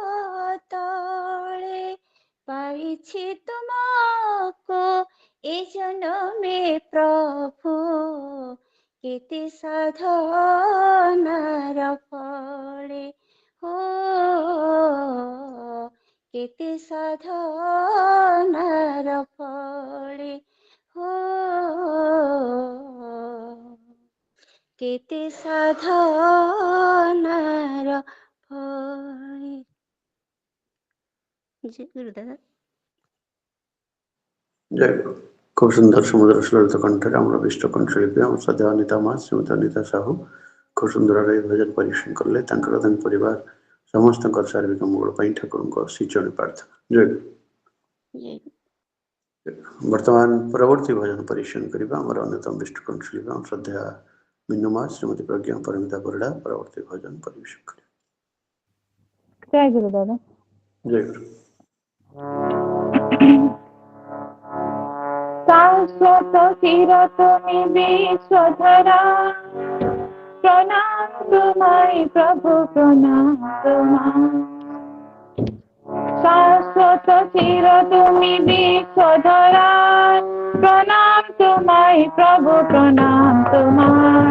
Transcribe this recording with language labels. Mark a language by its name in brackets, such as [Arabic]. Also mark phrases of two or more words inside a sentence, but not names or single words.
[Odia] ତଳେ ପାଇଛି ତୁମକୁ ଏ ଜନମେ ପ୍ରଭୁ, କେତେ ସାଧନାର ଫଳେ ହୋ, କେତେ ସାଧନାର ଫଳେ ହୋ, କେତେ ସାଧନାର ଫଳେ। [Bangla] জি গুরুদাদা। জয় গুরু। খুব সুন্দর সমুদ্র সুললিত কণ্ঠের আমরা বিষ্ট কণ্ঠশিল্পী আমার শ্রদ্ধেয় অনিতা মা শ্রীমতী অনিতা ସାହୁ খুব [Odia] ସୁନ୍ଦର ଭାବେ ଭଜନ ପରିବେଷଣ କଲେ। ତାଙ୍କର ତାଙ୍କ ପରିବାର ସମସ୍ତଙ୍କର ଶାରୀରିକ ମଙ୍ଗଳ ପାଇଁ ଠାକୁରଙ୍କ ଶ୍ରୀଚରଣ ପ୍ରାର୍ଥନା। ଜୟ ଗୁରୁ। ବର୍ତ୍ତମାନ ପରବର୍ତ୍ତୀ ଭଜନ ପରିବେଷଣ କରିବା ଆମର ଅନ୍ୟତମ ବିଷ୍ଟ କଣ୍ଠଶିଳ୍ପୀ ଆମ ଶ୍ରଦ୍ଧେୟ ମିନୁ ମା ଶ୍ରୀମତୀ ପ୍ରଜ୍ଞା ପରିମିତା ପରିଡ଼ା ପରବର୍ତ୍ତୀ ଭଜନ ପରିବେଷଣ କରିବେ। ଜୟ ଗୁରୁ ଦାଦା। ଜୟ ଗୁରୁ। [Bangla] শাশ্বত চির তুমি বিশ্বধরা, প্রণাম তোমায় প্রভু প্রণাম তোমায়। শাশ্বত চির তুমি বিশ্বধরা, প্রণাম তোমায় প্রভু প্রণাম তোমায়।